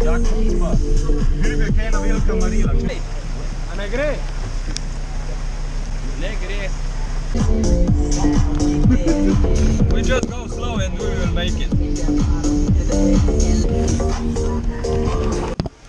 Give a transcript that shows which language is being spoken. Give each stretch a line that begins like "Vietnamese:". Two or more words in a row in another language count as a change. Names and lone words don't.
Slovenian: Gribe kaj ena velika marila. A ne gre? Ne gre.
English: We just go slow and we will make it.